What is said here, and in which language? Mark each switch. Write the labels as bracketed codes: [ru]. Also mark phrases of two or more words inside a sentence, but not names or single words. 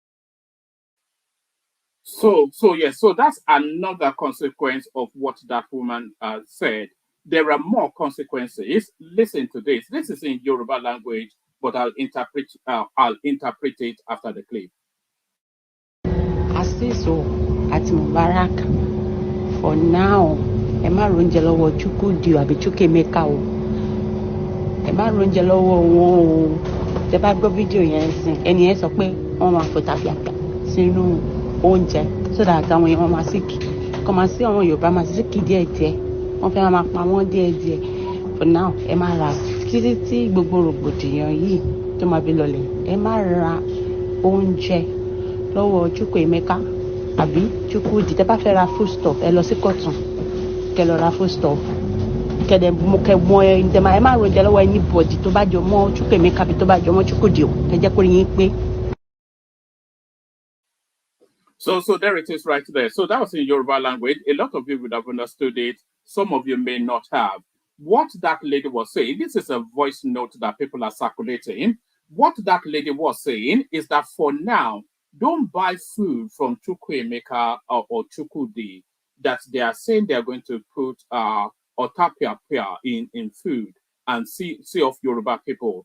[en] So yes, so that's another consequence of what that woman said. There are more consequences. Listen to this. This is in Yoruba language, but I'll interpret it after the clip. Asiso at Mubarak for now. [yo] Ẹ má ronjẹ lọ́wọ́ Chukwudi àbí Chukwemeka o. Ẹ má ronjẹ lọ́wọ́ wọn o. Tẹ́ bá gbọ́ fídíò yẹn sìn, ẹni yẹn sọ pé wọ́n máa fòtà fìyàfìyà sínú oúnjẹ [en] so that [yo] àwọn èèyàn máa síkì. Kọ́ máa sí àwọn Yorùbá máa síkì díẹ̀díẹ̀. Wọ́n fẹ́ máa pa wọ́n díẹ̀díẹ̀. [en] For now, [yo] ẹ má ra títí tí gbogbo rògbòdìyàn yìí tó máa fi lọlẹ̀. Ẹ má ra oúnjẹ lọ́wọ́ Chukwemeka àbí Chukwudi. Tẹ́ bá fẹ́ ra foodstuff ẹ lọ sí Kọ̀tún kẹ́ lọ ra foodstuff kẹ́dẹ̀ mọ ẹ má ronjẹ lọ́wọ́ anybody tó bá jọ mọ́ Chukwemeka àbí tó bá jọ mọ́ Chukwudi o ẹ jẹ́ kó yín pé. [en] So there it is right there. So that was in Yoruba language. A lot of you would have understood it. Some of you may not have. What that lady was saying, this is a voice note that people are circulating. What that lady was saying is that for now, don't buy food from Chukwemeka or Chukwudi that they are saying they are going to put otapia in food and see off Yoruba people.